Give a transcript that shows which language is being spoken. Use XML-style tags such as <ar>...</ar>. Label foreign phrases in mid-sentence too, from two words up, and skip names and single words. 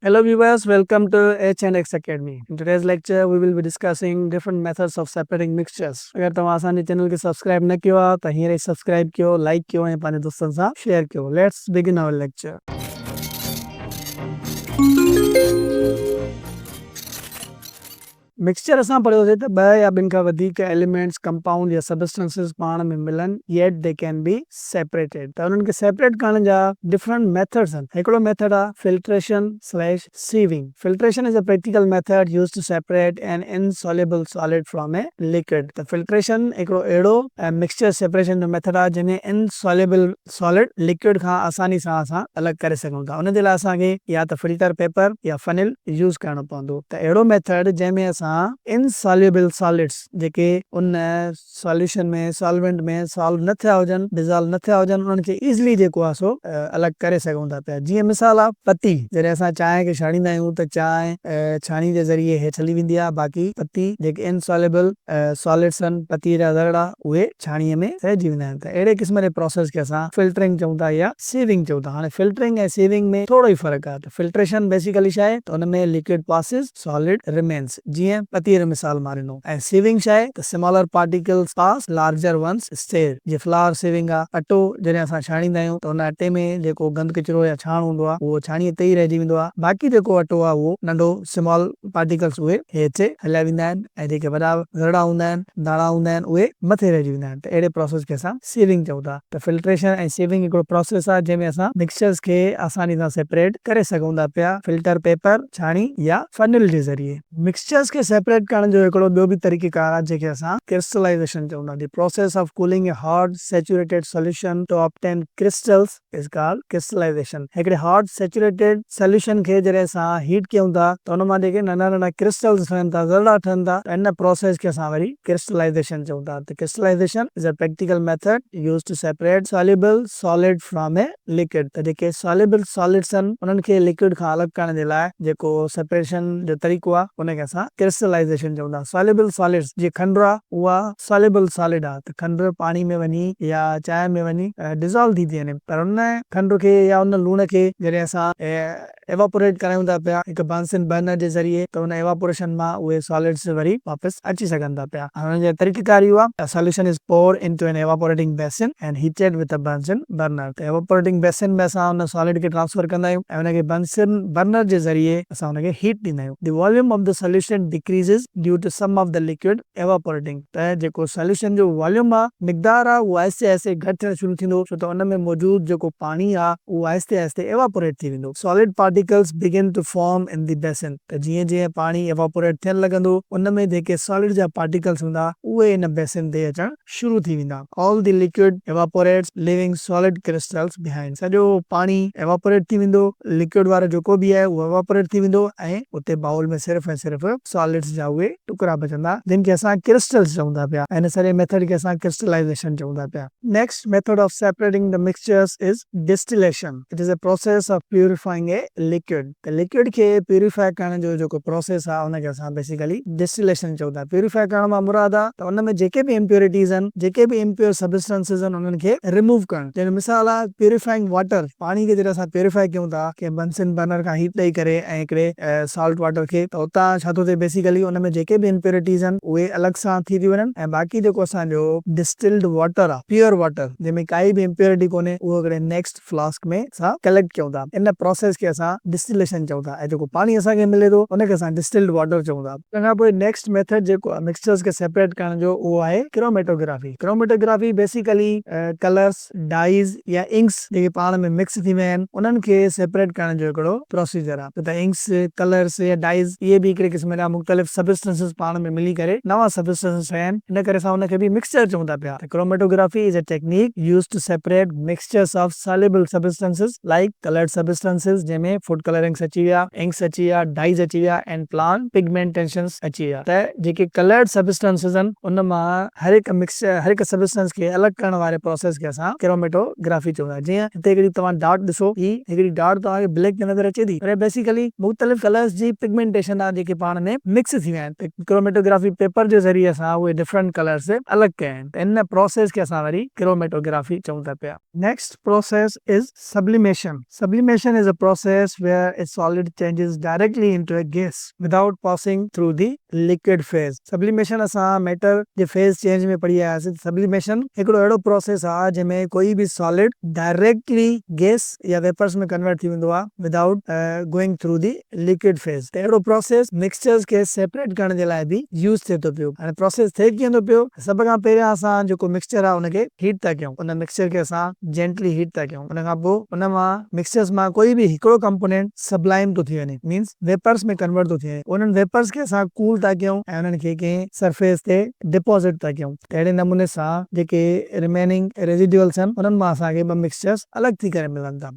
<en>Hello viewers, welcome to H&X Academy. In today's lecture, we will be discussing different methods of separating mixtures.</en> <sd>अगर तव्हां असांजे चैनल खे सब्सक्राइब न कयो आहे त हींअर ई सब्सक्राइब कयो, लाइक कयो ऐं पंहिंजे दोस्तनि सां शेयर कयो.</sd> <en>Let's begin our lecture.</en> <sd>मिक्सचर असां पढ़ियोसीं त ॿ या ॿिनि खां वधीक</sd> <en>elements compound</en> <sd>या सबस्टेंसेस पाण में मिलनि</sd> <en>yet they can be separated.</en> <sd>त उन्हनि खे सेपरेट करण जा</sd> <en>different methods</en> <sd>आहिनि. हिकिड़ो मेथड आहे</sd> <en>filtration slash sieving. Filtration is a practical method used to separate an insoluble solid from a liquid.</en> <sd>त फिल्ट्रेशन हिकिड़ो अहिड़ो</sd> <en>mixture separation</en> <sd>जो मेथड आहे जंहिंमें</sd> <en>insoluble solid liquid</en> <sd>खां आसानी सां असां अलॻि करे सघूं था. उन जे लाइ असांखे या त</sd> <en>filter paper</en> <sd>या फनिल यूज़ करणो पवंदो. त अहिड़ो मेथड जंहिंमें असां</sd> <en>insoluble solids</en> <sd>जेके उन सॉल्यूशन में सॉल्वेंट में सॉल्व न थिया हुजनि, डिज़ोल्व न थिया हुजनि, उन्हनि खे इज़िली जेको आहे सो अलॻि करे सघूं था पिया. जीअं मिसाल आहे पती. जॾहिं असां चांहि खे छाणींदा आहियूं त चांहि छाणी जे ज़रिए हेठि हली वेंदी आहे. बाक़ी पती जेके</sd> <en>insoluble solids</en> <sd>आहिनि, पतीअ जा ज़रड़ा, उहे छाणीअ में रहिजी वेंदा आहिनि. त अहिड़े क़िस्म जे प्रोसेस खे असां फिल्टरिंग चऊं था या सीविंग चऊं था. हाणे फिल्टरिंग ऐं सीविंग में थोरो ई फ़र्क़ु आहे. त</sd> <en>filtration basically</en> <sd>छा आहे त उन में</sd> <en>liquid passes, solid remains.</en> <sd>जीअं पतीअ जो मिसाल मारिनो. ऐं सीविंग छा आहे त</sd> <en>smaller particles pass, larger ones stay.</en> <sd>जीअं</sd> <en>flour sieving</en> <sd>आहे. अटो जॾहिं असां छाणींदा आहियूं त उन अटे में जेको गंद किचिरो या छाण हूंदो आहे उहो छाणीअ ते ई रहिजी वेंदो आहे. बाक़ी जेको अटो आहे उहो नंढो</sd> <en>small particles</en> <sd>उहे हेठि हलिया वेंदा आहिनि ऐं जेके वॾा ज़रड़ा हूंदा आहिनि, दाणा हूंदा आहिनि, उहे मथे रहिजी वेंदा आहिनि. त अहिड़े प्रोसेस खे असां सीविंग चऊं था. त फिल्ट्रेशन ऐं सीविंग हिकिड़ो प्रोसेस आहे जंहिंमें असां मिक्सचर्स खे आसानी सां सेपरेट करे सघूं था पिया</sd> <en>filter paper,</en> <sd>छाणी या फनिल जे ज़रिए. मिक्सचर्स खे सेपरेट करण जो हिकिड़ो ॿियो बि तरीक़ेकार आहे जंहिंखे असां क्रिस्टलाइजेशन चऊं था.</sd> <en>The process of cooling a hot saturated solution to obtain crystals is called crystallization.</en> <sd>हिकिड़े</sd> <en>hot saturated solution</en> <sd>खे जॾहिं असां हीट कयूं था त उन मां जेके नंढा नंढा क्रिस्टल्स ठहनि था, ज़रड़ा ठहनि था, त इन प्रोसेस खे असां वरी क्रिस्टलाइजेशन चऊं था.</sd> <en>त crystallization is a practical method used to separate soluble solid from a liquid.</en> <sd>त जेके</sd> <en>soluble solids</en> <sd>आहिनि उन्हनि खे लिक्विड खां अलॻि करण जे लाइ जेको सेपरेशन जो तरीक़ो आहे उनखे असां क्रिस्टलाइजेशन चऊं था.</sd> <en>soluble solids</en> <sd>जीअं खंडु आहे उहा</sd> <en>soluble solid</en> <sd>आहे. त खंडु पाणी में वञी या चांहि में वञी डिज़ोल्व थी वञे. पर उन खंड खे या उन लूण खे जॾहिं असां एवापोरेट करायूं था पिया हिकु</sd> <en>Bunsen burner</en> <sd>जे ज़रिए त उन एवापोरेशन मां उहे सॉलिड्स वरी वापसि अची सघनि था पिया.</sd> <en>हुननि जो तरीक़ेकार इहो आहे solution is poured into an evaporating basin and heated with a Bunsen burner.</en> <sd>त</sd> <en>evaporating basin</en> <sd>में असां उन सॉलिड खे ट्रांसफर कंदा आहियूं ऐं उनखे</sd> <en>Bunsen burner</en> <sd>जे ज़रिए असां उनखे हीट ॾींदा आहियूं.</sd> <en>The volume of the solution decreases due to some of the liquid evaporating.</en> <sd>त जेको सॉल्यूशन जो वॉल्यूम आहे, मिक़दार आहे, उहो आहिस्ते आहिस्ते घटि थियणु शुरू थींदो छो त उन में मौजूदु जेको पाणी आहे उहो आहिस्ते आहिस्ते एवापोरेट थी वेंदो.</sd> <en>Solid particles begin to form in the basin.</en> <sd>त जीअं जीअं पाणी एवापोरेट थियणु लॻंदो उन में जेके सॉलिड जा पार्टिकल्स हूंदा उहे इन बेसिन ते अचणु शुरू थी वेंदा.</sd> <en>All the liquid evaporates leaving solid crystals behind.</en> <sd>सॼो पाणी एवापोरेट थी वेंदो, लिक्विड वारो जेको बि आहे उहो एवापोरेट थी वेंदो ऐं उते बाउल में सिर्फ़ु ऐं सिर्फ़ु सॉलिड्स जा उहे टुकड़ा बचंदा जिन खे असां क्रिस्टल्स चऊं था पिया. इन सॼे मेथड खे असां क्रिस्टलाइजेशन चऊं था पिया.</sd> <en>Next method of separating the mixtures is distillation. It is a process of purifying a liquid.</en> <sd>त लिक्विड खे प्यूरिफाई करण जो जेको प्रोसेस आहे उनखे असां बेसिकली डिस्टिलेशन चऊं था. प्यूरिफाई करण मां मुराद आहे त उन में जेके बि इम्प्योरिटीज़ आहिनि, जेके बि</sd> <en>impure substances</en> <sd>आहिनि, उन्हनि खे रिमूव करणु. जंहिंजो मिसाल आहे</sd> <en>purifying water.</en> <sd>पाणी खे जॾहिं असां प्यूरिफाई कयूं था कि</sd> <en>Bunsen burner</en> <sd>खां हीट ॾेई करे ऐं हिकिड़े</sd> <en>salt water</en> <sd>खे, त उतां छा थो थिए बेसिकली उन में जेके बि इम्प्योरिटीज़ आहिनि उहे अलॻि सां थी थियूं वञनि ऐं बाक़ी जेको असांजो</sd> <en>distilled water</en> <sd>आहे,</sd> <en>pure water</en> <sd>जंहिंमें काई बि इम्प्योरिटी कोन्हे, उहो हिकिड़े</sd> <en>next flask</en> <sd>में असां कलेक्ट कयूं था. इन प्रोसेस खे असां डिस्टिलेशन चऊं था. ऐं जेको पाणी असांखे मिले थो उनखे असां</sd> <en>distilled water</en> <sd>चऊं था. तंहिंखां पोइ</sd> <en>next method</en> <sd>जेको आहे मिक्सचर्स खे सेपरेट करण जो उहो आहे क्रोमेटोग्राफी. क्रोमेटोग्राफी बेसिकली कलर्स, डाइज या इंक्स जेके पाण में मिक्स थी विया आहिनि उन्हनि खे सेपरेट करण जो हिकिड़ो प्रोसीजर आहे. त इंक्स, कलर्स या डाइज इहे बि हिकिड़े क़िस्म जा मुख़्तलिफ़ सबस्टेंसेस पाण में मिली करे नवां सबस्टेंसेस ठहिया आहिनि. इन करे असां उनखे बि मिक्सचर चऊं था पिया.</sd> <en>Chromatography is a technique used to separate mixtures of soluble substances like coloured substances</en> <sd>जंहिंमें फूड कलरिंग्स अची विया, इंक्स अची विया, डाइज अची विया</sd> <en>and plant pigmentations</en> <sd>अची विया. त जेके</sd> <en>coloured substances</en> <sd>आहिनि उन मां हर हिकु मिक्सचर, हर हिकु सबस्टेंस खे अलॻि करण वारे प्रोसेस खे असां क्रोमेटोग्राफी चऊं था. जीअं हिते हिकिड़ी तव्हां डॉट ॾिसो, ही हिकिड़ी डॉट तव्हांखे ब्लैक नज़र अचे थी, पर बेसिकली मुख़्तलिफ़ कलर्स जी पिगमेंटेशन आहे जेके पाण में मिक्स थी विया आहिनि. त</sd> <en>chromatography paper</en> <sd>जे ज़रिए असां उहे</sd> <en>different colours</en> <sd>अलॻि कया आहिनि. त इन प्रोसेस खे असां वरी क्रोमेटोग्राफी चऊं था पिया.</sd> <en>Next process is sublimation. Sublimation is a process process where a solid changes directly into a gas without passing through the liquid phase.</en> <sd>Sublimation असां matter जे</sd> <en>phase change</en> <sd>में पढ़ी आयासीं। Sublimation हिकिड़ो अहिड़ो process आहे जंहिंमें कोई बि solid</sd> <en>directly gas</en> <sd>या vapors में convert थी वेंदो आहे</sd> <en>without going through the liquid phase.</en> <sd>त अहिड़ो process mixtures खे separate करण जे लाइ बि use थिए थो पियो। हाणे process थिए कीअं थो पियो? सभ खां पहिरियां असां जेको mixture आहे उनखे heat था कयूं। उन mixture खे असां</sd> <en>gently heat</en> <sd>था कयूं। उन खां पोइ उन मां mixtures मां कोई बि हिकिड़ो कंपोनेंट sublime थो थी वञे,</sd> <en>means vapours</en> <sd>में कन्वर्ट थो थी वञे। उन्हनि वेपर्स खे असां कूल था कयूं ऐं उन्हनि खे कंहिं सरफेस ते डिपॉज़िट था कयूं। अहिड़े नमूने सां जेके</sd> <en>remaining residuals</en> <sd>आहिनि उन्हनि मां असांखे ॿ मिक्सचर्स अलॻि थी करे मिलनि था।</sd>